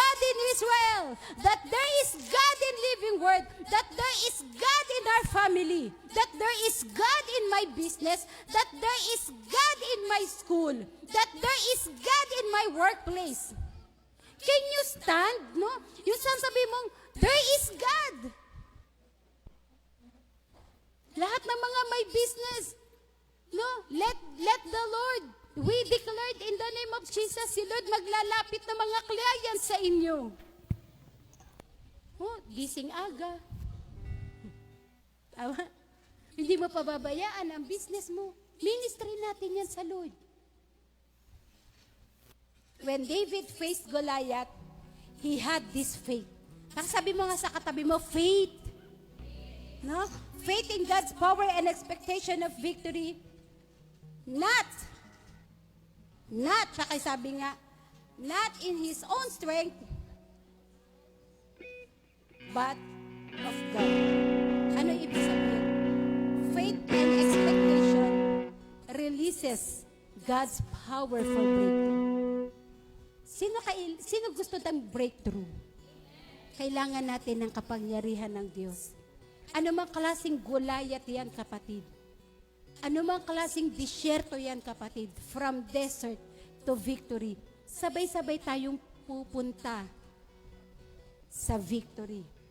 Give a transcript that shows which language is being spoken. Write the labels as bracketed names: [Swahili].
[English] in Israel, that there is God in Living Word, that there is God in our family, that there is God in my business, that there is God in my school, that there is God in my workplace. Can you stand, no? [Filipino] Yung sabi mong, [English] there is God. [Filipino] Lahat ng mga may business, no? [English] Let the Lord, we declared in the name of Jesus, [Filipino] si Lord maglalapit ng mga clients sa inyo. Gising aga. Tama? Hindi mo pababayaan ang business mo. Ministry natin yan sa Lord. [English] When David faced Goliath, he had this faith. [Filipino] Sabi mo nga sa katabi mo, faith. No? [English] Faith in God's power and expectation of victory. Not, [Filipino] sabi nga, [English] not in his own strength, but of God. [Filipino] Ano ibig sabihin? [English] Faith and expectation releases God's power for breakthrough. [Filipino] Sino gusto ng breakthrough? Kailangan natin ng kapangyarihan ng Diyos. Ano mang klaseng Goliath yan, kapatid? Ano mang klaseng disyerto yan, kapatid? [English] From desert to victory. [Filipino] Sabay-sabay tayong pupunta sa [English] victory.